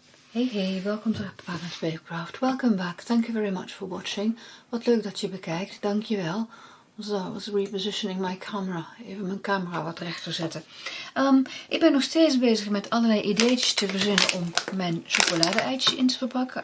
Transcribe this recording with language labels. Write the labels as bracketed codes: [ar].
[nl] Hey, welkom terug bij Papercraft. [en] Welcome back. Thank you very much for watching. [nl] Wat leuk dat je bekijkt. Dankjewel. [en] Zo, I was repositioning my camera. [nl] Even mijn camera wat rechter zetten. Ik ben nog steeds bezig met allerlei ideetjes te verzinnen om mijn chocolade-eitjes in te verpakken.